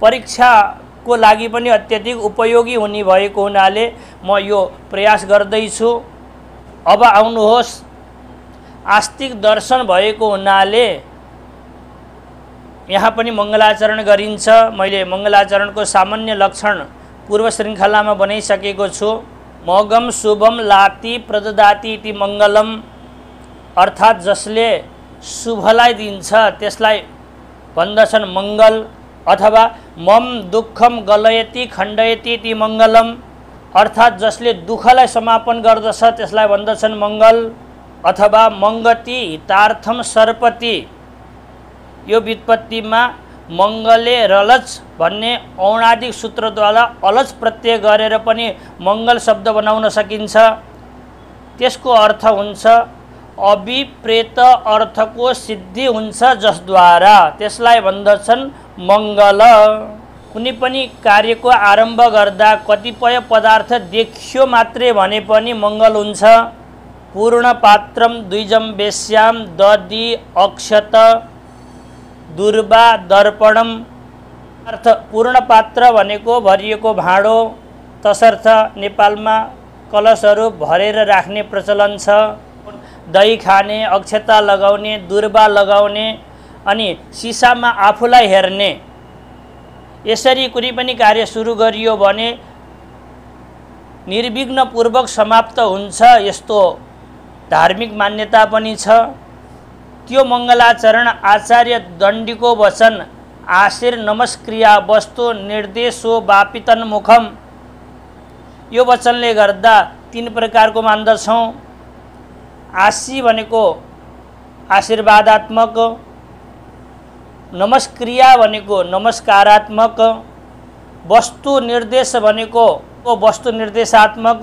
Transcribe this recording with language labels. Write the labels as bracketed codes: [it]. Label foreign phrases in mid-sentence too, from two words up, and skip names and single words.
[ne] परीक्षाको लागि पनि अत्यधिक उपयोगी हुने भएको हुनाले म यो प्रयास गर्दैछु। अब आउनुहोस्, आस्तिक दर्शन भएको हुनाले यहाँ पनि मङ्गलाचरण गरिन्छ। मैले मङ्गलाचरणको सामान्य लक्षण पूर्व श्रृङ्खलामा बनाइसकेको छु। [sa] मगम शुभम लाति प्रददाति इति मङ्गलम, [ne] अर्थात् जसले शुभलाई दिन्छ त्यसलाई भन्दछन् मङ्गल, अथवा [sa] मम दुःखम गलयति खण्डयति इति मङ्गलम, [ne] अर्थात् जसले दुःखलाई समापन गर्दछ त्यसलाई भन्दछन् मङ्गल, अथवा [sa] मङ्गति हितार्थम सर्पति। [ne] यो व्युत्पत्तिमा [sa] मङ्गले रलच [ne] भन्ने औणादिक सूत्रद्वारा अलच प्रत्यय गरेर पनि मङ्गल शब्द बनाउन सकिन्छ। त्यसको अर्थ हुन्छ अभिप्रेत अर्थको सिद्धि हुन्छ जसद्वारा त्यसलाई भन्दछन् मङ्गल। कुनै पनि कार्यको आरम्भ गर्दा कतिपय पदार्थ देखियो मात्रै भने पनि मङ्गल हुन्छ। [sa] पूर्ण पात्रम द्विजम वेश्याम दधि अक्षत दुर्वा दर्पणम, [ne] अर्थ पूर्ण पात्र भनेको भरिएको भाँडो, तसर्थ नेपालमा कलशहरू भरेर राख्ने प्रचलन छ। दही खाने, अक्षता लगाउने, दुर्वा लगाउने अनि सिसामा आफूलाई हेर्ने, यसरी कुनै पनि कार्य सुरु गरियो भने निर्विघ्नपूर्वक समाप्त हुन्छ, यस्तो धार्मिक मान्यता पनि छ। त्यो मङ्गलाचरण आचार्य दण्डीको वचन [sa] आशीर नमस्क्रिया वस्तु निर्देशो वापितन मुखम, [ne] यो वचनले गर्दा तीन प्रकारको मान्दछौँ। आशी भनेको आशीर्वादात्मक, नमस्क्रिया भनेको नमस्कारात्मक, वस्तु निर्देश भनेको वस्तु निर्देशात्मक।